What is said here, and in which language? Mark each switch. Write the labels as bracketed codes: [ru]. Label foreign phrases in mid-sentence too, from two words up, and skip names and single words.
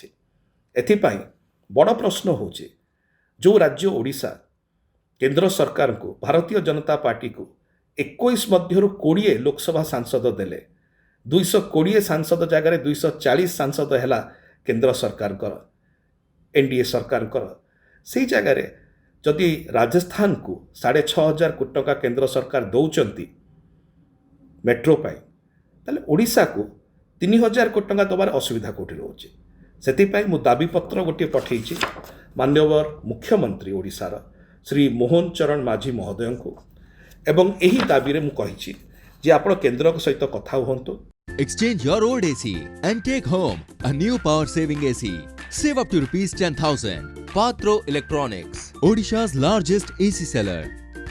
[or] ଏଥିପାଇଁ ବଡ଼ ପ୍ରଶ୍ନ ହେଉଛି, ଯେଉଁ ରାଜ୍ୟ ଓଡ଼ିଶା କେନ୍ଦ୍ର ସରକାରଙ୍କୁ, ଭାରତୀୟ ଜନତା ପାର୍ଟିକୁ 21 ମଧ୍ୟରୁ 20 ଲୋକସଭା ସାଂସଦ ଦେଲେ, 220 ସାଂସଦ ଜାଗାରେ 240 ସାଂସଦ ହେଲା କେନ୍ଦ୍ର ସରକାରଙ୍କର, ଏନ୍ଡିଏ ସରକାରଙ୍କର, ସେଇ ଜାଗାରେ ଯଦି ରାଜସ୍ଥାନକୁ 6,500 କୋଟି ଟଙ୍କା କେନ୍ଦ୍ର ସରକାର ଦେଉଛନ୍ତି ମେଟ୍ରୋ ପାଇଁ, ତାହେଲେ ଓଡ଼ିଶାକୁ 3,000 କୋଟି ଟଙ୍କା ଦେବାର ଅସୁବିଧା କେଉଁଠି ରହୁଛି? ସେଥିପାଇଁ ମୁଁ ଦାବିପତ୍ର ଗୋଟିଏ ପଠାଇଛି ମାନ୍ୟବର ମୁଖ୍ୟମନ୍ତ୍ରୀ ଓଡ଼ିଶାର ଶ୍ରୀ ମୋହନ ଚରଣ ମାଝୀ ମହୋଦୟଙ୍କୁ, ଏବଂ ଏହି ଦାବିରେ ମୁଁ କହିଛି ଯେ ଆପଣ କେନ୍ଦ୍ର ସହିତ କଥା ହୁଅନ୍ତୁ। [en] Exchange your old AC and take home a new power saving AC. Save up to rupees 10,000. Patro Electronics, Odisha's largest AC seller.